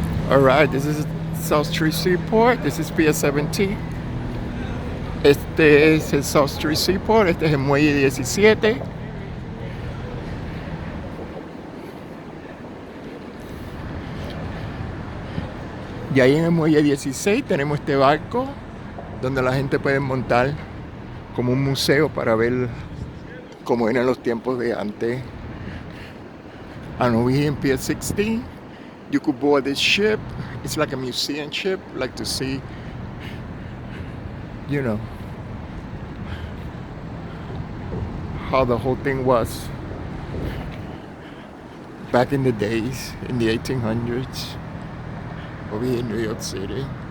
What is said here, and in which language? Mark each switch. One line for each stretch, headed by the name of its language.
English: All right, this is South Street Seaport. This is Pier 17.
Spanish: Este es el South Street Seaport, este es el muelle 17. Y ahí en el muelle 16 tenemos este barco donde la gente puede montar como un museo para ver cómo eran los tiempos de antes.
English: And over here in Pier 16, you could board this ship. It's like a museum ship, like to see, you know, how the whole thing was back in the days, in the 1800s, over here in New York City.